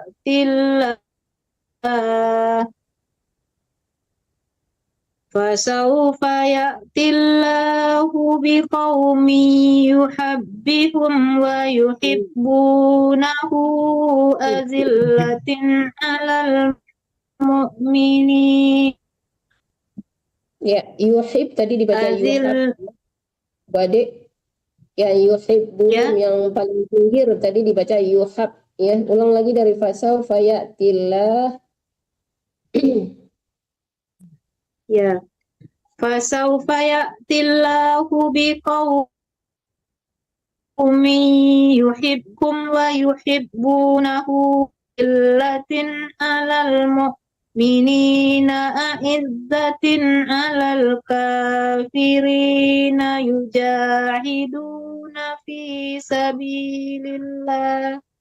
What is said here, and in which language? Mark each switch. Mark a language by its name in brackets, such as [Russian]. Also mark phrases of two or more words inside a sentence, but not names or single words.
[Arabic] يأتي الله بقوم يحبهم ويحبونه أذلة على المؤمنين. [Indonesian] Ya, yuhib tadi dibaca yuhab. Badek. Ya, yuhibbum yang paling pinggir tadi dibaca yuhab. Ya, ulang lagi dari [Arabic] فسوف يأتي الله. [Indonesian] Ya. [Arabic] فسوف يأتي الله بقوم يحبهم ويحبونه أذلة على المؤمنين أعزة على الكافرين يجاهدون في سبيل الله